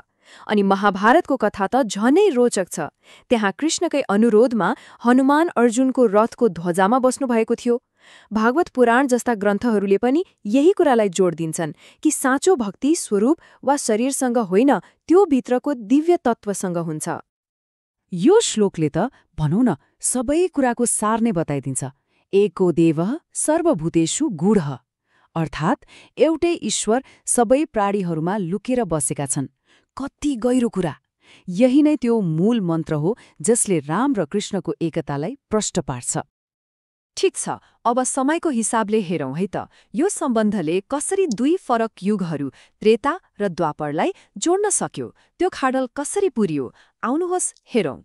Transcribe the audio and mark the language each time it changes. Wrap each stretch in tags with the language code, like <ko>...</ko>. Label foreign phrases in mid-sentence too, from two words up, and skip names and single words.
<ne>अनि महाभारतको कथा त झनै रोचक छ। त्यहाँ कृष्णकै अनुरोधमा हनुमान अर्जुनको रथको ध्वजामा बस्नुभएको थियो। भागवत पुराण जस्ता ग्रन्थहरूले पनि यही कुरालाई जोड दिन्छन् कि साँचो भक्ति स्वरूप वा शरीरसँग होइन, त्यो भित्रको दिव्य तत्त्वसँग हुन्छ। यो श्लोकले त भनौँ न सबै कुराको सार नै बताइदिन्छ।</ne> <sa>एको देवः सर्वभूतेषु गूढः,</sa> <ne>अर्थात् एउटै ईश्वर सबै प्राणीहरूमा लुकेर बसेका छन्। कति गहिरो कुरा! यही नै त्यो मूल मन्त्र हो जसले राम र कृष्णको एकतालाई प्रष्ट पार्छ। ठिक छ, अब समयको हिसाबले हेरौँ है त। यो सम्बन्धले कसरी दुई फरक युगहरू त्रेता र द्वापरलाई जोड्न सक्यो, त्यो खाडल कसरी पुरियो, आउनुहोस् हेरौँ।</ne>